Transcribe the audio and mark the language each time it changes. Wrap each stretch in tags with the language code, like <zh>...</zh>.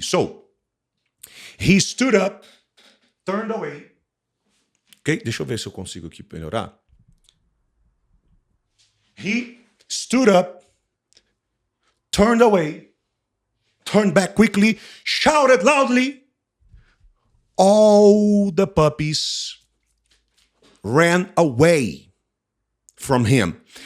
<en>So, he stood up, turned away.</en> <pt>Ok, deixa eu ver se eu consigo aqui melhorar.</pt> <en>He stood up, turned away, turned back quickly, shouted loudly. All the puppies ran away from him.</en>